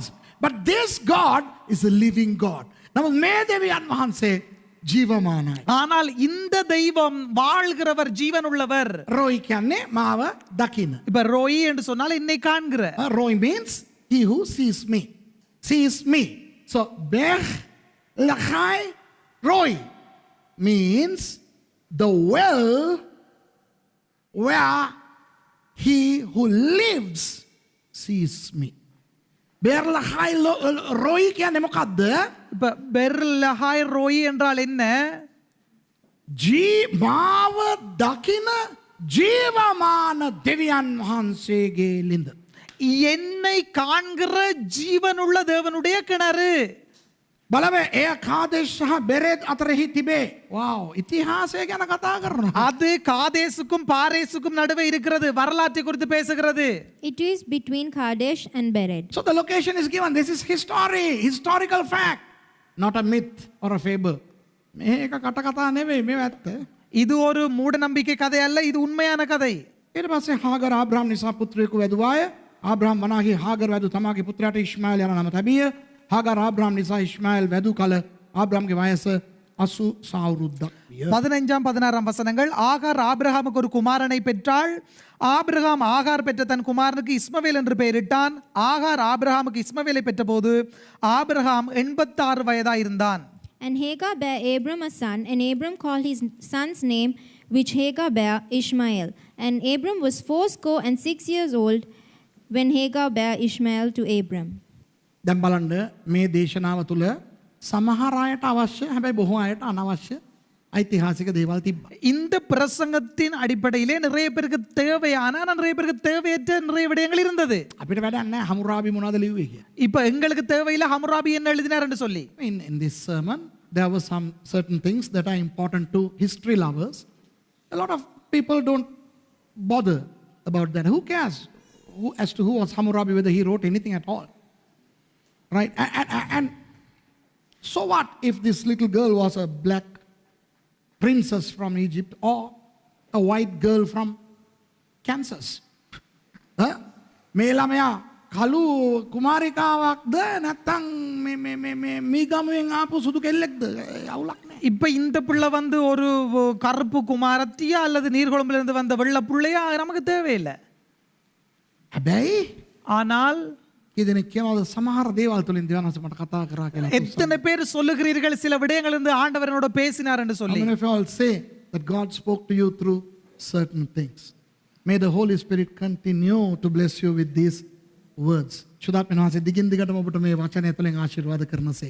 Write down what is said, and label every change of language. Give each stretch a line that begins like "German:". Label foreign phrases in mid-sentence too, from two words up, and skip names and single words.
English: But this God is a living God.
Sinhala: නමුත් මේ දෙවියන් වහන්සේ ජීවමානයි.
Tamil: ஆனால் இந்த தெய்வம் வாழ்கிறவர், ஜீவன் உள்ளவர்.
Sinhala: රොයි කියන්නේ මාව දකින.
Tamil: இப்ப ரோயி என்று சொன்னால் என்னை காண்கிற.
English: Roy means he who sees me. Sees me. So Bech Lachai Roy means the well where he who lives sees me.
Sinhala: Bech Lachai Roy කියන්නේ මොකද්ද?
Tamil: இப்ப பெர் லஹாய் ரோயி என்றால் என்ன?
Sinhala: මාව දකින ජීවමාන දෙවියන් වහන්සේගේ ලිඳ.
Tamil: என்னை காண்கிற ஜீவனுள்ள தேவனுடைய கிணறு.
Sinhala: බලව එය කාදේශ සහ බෙරෙත් අතරෙහි තිබේ. wow ඉතිහාසය ගැන කතා කරනවා.
Tamil: அது காதேசுக்கும் பாரேசுக்கும் நடுவே இருக்கிறது. வரலாற்றை குறித்து பேசுகிறது.
English: It is between Kadesh and Bered. So the location is given. This is historical fact, not a myth or a fable.
Sinhala: මේක කටකතා නෙවෙයි, මේව ඇත්ත.
Tamil: இது ஒரு மூட நம்பிக்கை கதை அல்ல, இது உண்மையான கதை.
Sinhala: ඊට පස්සේ හාගර ආබ්‍රහම් නිසා පුත්‍රයෙකු වැදුවාය. ආබ්‍රහම් වනාහි හාගර වැදු තමාගේ පුත්‍රයාට ඉස්මාኤල් යන නම තැබිය. හාගර ආබ්‍රහම් නිසා ඉස්මාኤල් වැදු කල ආබ්‍රහම්ගේ වයස 80 අවුරුද්දක් විය.
Tamil: 15 16 வசனங்கள். ஆகார் ஆபிரகாமுக்கு ஒரு குமாரனை பெற்றாள். ஆபிரகாம் ஆகார் பெற்ற தன் குமாரனுக்கு இஸ்மவேல் என்று பெயரிட்டான். ஆகார் ஆபிரகாமுக்கு இஸ்மவேலை பெற்றபோது ஆபிரகாம் 86 வயதாயிருந்தான்.
English: And Hagar bare Abram a son, and Abram called his son's name, which Hagar bare, Ishmael. And Abram was 86 years old when Hagar bare Ishmael to Abram.
Sinhala: දැන් බලන්න මේ දේශනාව තුළ සමහර අයට අවශ්‍ය, හැබැයි බොහෝ අයට අනවශ්‍ය ஐතිஹாசிக දේවල් තිබ්බා.
Tamil: இந்த பிரசங்கத்தின் அடிப்படையிலே நிறைய பேருக்கு தேவையான, நிறைய பேருக்கு தேவையற்ற நிறைய விடயங்கள் இருந்தது.
Sinhala: අපිට වැඩක් නැහැ හමුරාබි මොනවද ලිව්වේ කියලා.
Tamil: இப்ப எங்களுக்கு தேவையில்லை ஹமுராபி என்ன எழுதினார் என்று சொல்லி.
English: In this sermon there were some certain things that are important to history lovers. A lot of people don't bother about that. Who cares as to who was Hammurabi, whether he wrote anything at all, right? And so what if this little girl was a black princess from Egypt or a white girl from Kansas?
Sinhala: මේ ළමයා කළු කුමාරිකාවක්ද නැත්නම් මීගමුවෙන් ආපු සුදු කෙල්ලෙක්ද? අවුලක් නැහැ.
Tamil: இப்ப இந்த பிள்ளை வந்து ஒரு கருப்பு குமாரத்தியா அல்லது நீர்கொழும்புல இருந்து வந்த வெள்ளை புள்ளையா நமக்கு தேவையில்லை.
Sinhala: හැබැයි
Tamil: ஆனால்
Sinhala: ඉදින කියනවාද සමහර දේවල් තුලින් දෙවියන් වහන්සේ මට කතා කරා කියලා.
Tamil: எத்தனை பேர் சொல்லுகிறீர்கள் சில விடயங்கள் இருந்து ஆண்டவர் என்னோட பேசினார் என்று
English: How
Tamil: சொல்லி?
English: many of you all say that God spoke to you through certain things? May the Holy Spirit continue to bless you with these words.
Sinhala: සුදාපෙන වහන්සේ දිගින් දිගටම ඔබට මේ වචනය තුලින් ආශිර්වාද කරනසේක.